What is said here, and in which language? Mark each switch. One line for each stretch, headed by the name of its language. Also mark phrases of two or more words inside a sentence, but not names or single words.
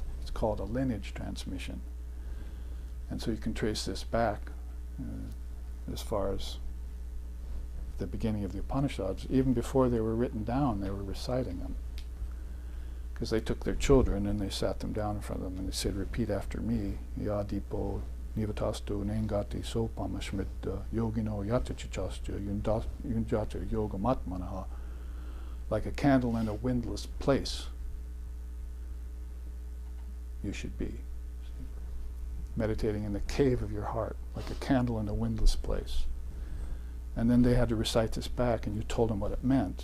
English: It's called a lineage transmission. And so you can trace this back as far as the beginning of the Upanishads. Even before they were written down, they were reciting them. Because they took their children and they sat them down in front of them and they said, repeat after me,
Sanskrit: Yadipo nivatastu nengati sopamashmita yogino yatachichastya yunjata yogamatmanaha.
English: Like a candle in a windless place, you should be. Meditating in the cave of your heart, like a candle in a windless place. And then they had to recite this back, and you told them what it meant.